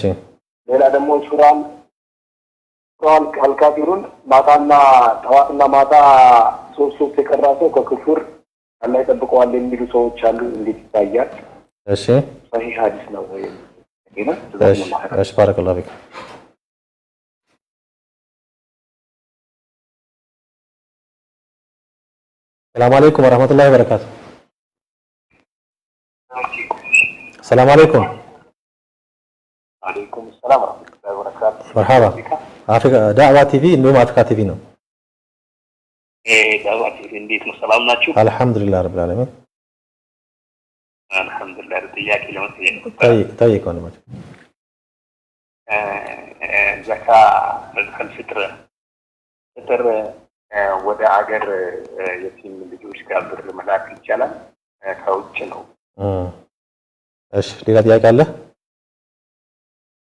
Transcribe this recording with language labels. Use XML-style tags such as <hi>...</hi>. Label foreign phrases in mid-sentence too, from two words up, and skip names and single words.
<am>ሌላ ደግሞ ሱራን አልካፊሩን ማታና ጠዋትና ማታ ሶስት የቀራሰው ከክፍር አላህ ይጠብቀዋል የሚሉ ሰዎች አሉ። እንዴት ይታያል? እሺ ሰሂህ ሐዲስ ነው ወይ?</am> <ar>እሺ بارك الله فيك። السلام عليكم ورحمة الله وبركاته. السلام عليكم. عليكم السلام ورحمة الله وبركاته. مرحبا. أفريقيا دعوة تي في إنه أفريقيا تي في نو.</ar> <am>دعوة تي في እንዴት ነው? ሰላም ናችሁ?</am> <ar>الحمد لله رب العالمين. الحمد لله</ar> <am>ጥያቄ ለመጠየቅ</am> <ar>طيب وانا ماجد.</ar> <am>ዘካ ፍጥር ወደ አገር የቲም ልጆች ጋር ብር መላክ ይቻላል? ከውጭ ነው። እሺ ሌላ ጥያቄ አለ? የለኝም።</am>